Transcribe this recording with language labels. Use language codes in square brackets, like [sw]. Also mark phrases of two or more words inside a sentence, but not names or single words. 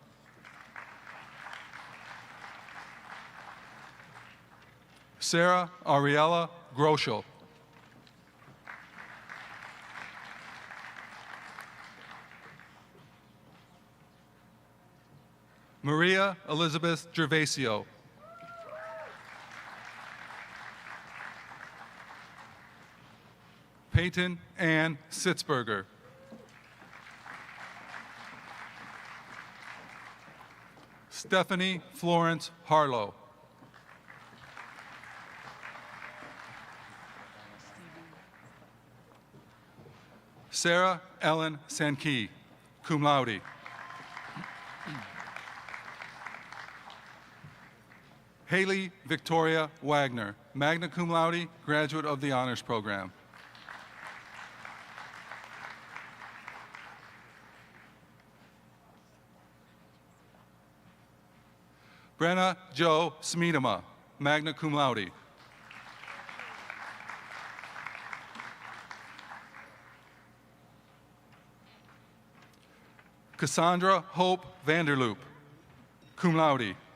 [en] Sarah Ariella Groschel. Maria Elizabeth Gervasio. Peyton Ann Sitzberger. Stephanie Florence Harlow. Sarah Ellen Sankey, [la] cum laude. [en] Haley Victoria Wagner, [la] magna cum laude, [en] graduate of the Honors Program. Brenna Jo Smedema, [la] magna cum laude. [en] Cassandra Hope Vanderloop, [la] cum laude.